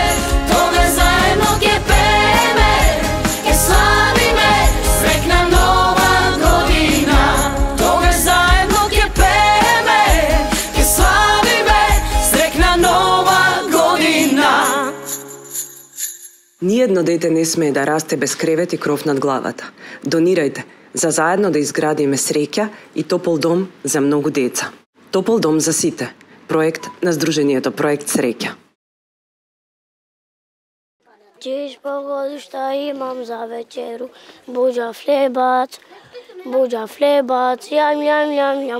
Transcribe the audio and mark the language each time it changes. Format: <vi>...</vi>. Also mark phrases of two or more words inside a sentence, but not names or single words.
<mk>Тога заедно ќе пеме, ќе слави ме, сретна нова година. Тога заедно ќе пеме, ќе слави ме, сретна нова година. Ниедно дете не смее да расте без кревет и кров над главата. Донирајте за заедно да изградиме среќа и топол дом за многу деца. Топол дом за сите. Проект на Сдруженијето Проект Среќа.</mk> <sr>Чиж погоди шта имам за вечеру, буџа флебац, јам, јам, јам, јам.</sr>